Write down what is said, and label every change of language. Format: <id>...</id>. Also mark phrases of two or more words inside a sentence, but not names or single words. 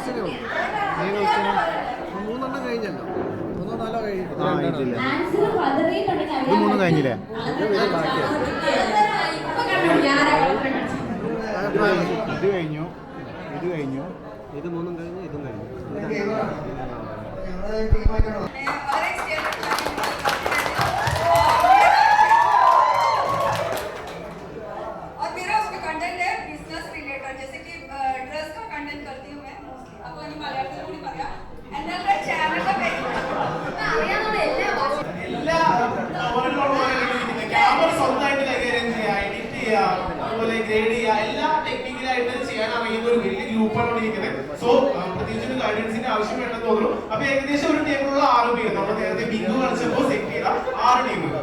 <ml>മൂന്നെണ്ണം കഴിഞ്ഞല്ലോ, മൂന്നോ നാലോ കഴിഞ്ഞു. ആൻസർ പതറിയിട്ടുണ്ടെങ്കിൽ ഇത് മൂന്നും കഴിഞ്ഞില്ലേ? ഇത് കഴിഞ്ഞു, ഇത് കഴിഞ്ഞു, ഇത് മൂന്നും കഴിഞ്ഞു, ഇതും കഴിഞ്ഞു.</ml> <hi>और मेरा उसमें कंटेंट है</hi> <en>business related,</en> <hi>जैसे कि ड्रेस का कंटेंट करती हूँ मैं मोस्टली.</hi> <ml>അപ്പോൾ ഈ മലയാളത്തിൽ കൂടി പറയാം. എൻ്റെ ചാനലിന്റെ പേര് അറിയാവുന്ന എല്ലാ ക്യാമറ സ്വന്തമായിട്ട് കൈകാര്യം ചെയ്യുക, എഡിറ്റ് ചെയ്യുക, അതുപോലെ ഗ്രേഡ് ചെയ്യുക, എല്ലാ ടെക്നിക്കലായിട്ട് ചെയ്യാൻ അറിയുന്ന ഒരു വലിയ ഗ്രൂപ്പാണ് ഇവിടെ ഇരിക്കുന്നത്. സോ പ്രത്യേകിച്ച് ഒരു ഗൈഡൻസിന്റെ ആവശ്യം വേണ്ടെന്ന് തോന്നുന്നു. അപ്പൊ ഏകദേശം ഒരു ടീമിലുള്ള 6 പേര്, നമ്മൾ നേരത്തെ ബിങ്കു കളിച്ചപ്പോൾ സെറ്റ് ചെയ്ത 6 ടീമുകൾ.</ml>